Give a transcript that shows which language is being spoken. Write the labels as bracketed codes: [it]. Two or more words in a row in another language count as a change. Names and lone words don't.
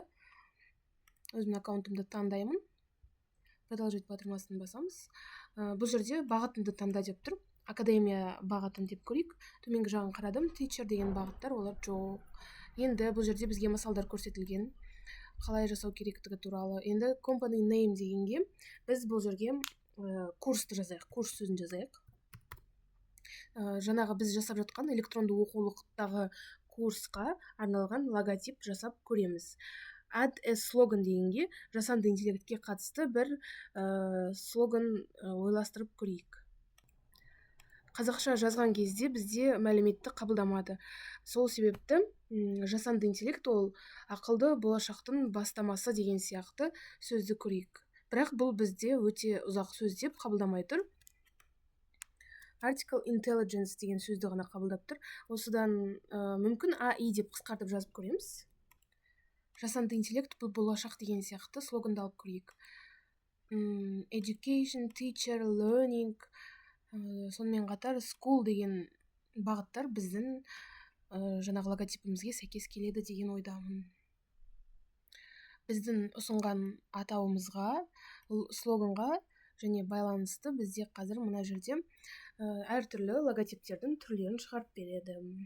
[kk] Өзімнің аккаунтымды таңдаймын. Продолжить батырмасын басамыз. Бұл жерде бағытымды таңда деп тұр. Академия бағытын деп көрейік. Төменгі жағын қарадым. Teacher деген бағыттар, олар жоқ. Енді бұл жерде бізге мысалдар көрсетілген. Қалай жасау керектігі туралы. Енді [en] company name [kk] дегенге біз бұл жерге курсты жазайық. Курс сөзін жазайық. Жаңағы біз жасап жатқан электронды оқулықтағы курсқа арналған логотип жасап көреміз. [en] Add a slogan [kk] дегенге жасанды интеллектке қатысты бір слоган ойластырып көрейік. Қазақша жазған кезде бізде мәліметті қабылдамады. Сол себепті жасанды интеллект ол ақылды болашақтың бастамасы деген сияқты сөзді көрейік. Бірақ бұл бізде өте ұзақ сөз деп қабылдамай тұр. [en] Artificial intelligence [kk] деген сөзді ғана қабылдап тұр. Осыдан мүмкін AI деп қысқартып жазып көреміз. Жасанды интеллект бұл болашақ деген сияқты слоганды алып көрейік. [en] Education, teacher, learning, [kk] сонымен қатар school деген бағыттар біздің жаңағы логотипімізге сәйкес келеді деген ойдамын. Біздің ұсынған атауымызға, слоганға және байланысты бізде қазір мына жерде әртүрлі логотиптердің түрлерін шығарып береді.